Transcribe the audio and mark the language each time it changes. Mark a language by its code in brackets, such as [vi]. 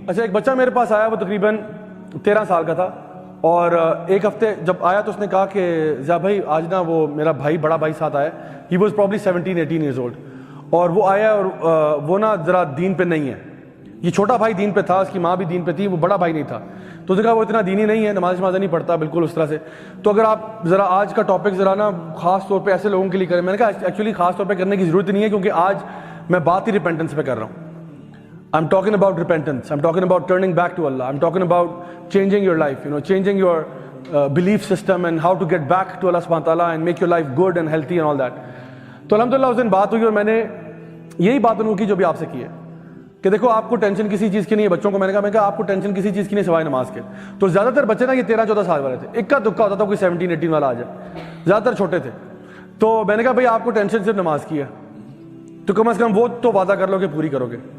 [ur] اچھا ایک بچہ میرے پاس آیا, وہ تقریباً 13 سال کا تھا, اور ایک ہفتے جب آیا تو اس نے کہا کہ ضیاء بھائی آج نا وہ میرا بھائی بڑا بھائی ساتھ آیا, [en] he was probably 17-18 years old, [ur] اور وہ آیا اور وہ نا ذرا دین پہ نہیں ہے. یہ چھوٹا بھائی دین پہ تھا, اس کی ماں بھی دین پہ تھی, وہ بڑا بھائی نہیں تھا. تو اس نے کہا وہ اتنا دینی نہیں ہے, نماز نہیں پڑھتا بالکل اس طرح سے. تو اگر آپ ذرا آج کا ٹاپک ذرا نا خاص طور پہ ایسے لوگوں کے لیے کریں. میں نے کہا ایکچولی خاص طور پہ کرنے کی ضرورت نہیں ہے, کیونکہ آج میں بات ہی ریپینٹنس پہ کر رہا ہوں. [en] I'm talking about repentance. I'm talking about turning back to Allah. I'm talking about changing your life, changing your belief system and how to get back to Allah subhanahu wa ta'ala and make your life good and healthy and all that. [ur] تو الحمدللہ اس دن بات ہوئی اور میں نے یہی بات انہوں کی جو بھی آپ سے کی ہے کہ دیکھو آپ کو ٹینشن کسی چیز کی نہیں ہے. بچوں کو میں نے کہا آپ کو ٹینشن کسی چیز کی نہیں سوائے نماز کے. تو زیادہ تر بچے نا یہ 13-14 سال والے تھے, اکا دکا ہوتا تھا کوئی 17-18 والا آ جائے, زیادہ تر چھوٹے تھے. تو میں نے کہا بھائی آپ کو ٹینشن صرف نماز کی ہے, تو کم از کم وہ تو وعدہ کر لو کہ پوری کرو گے.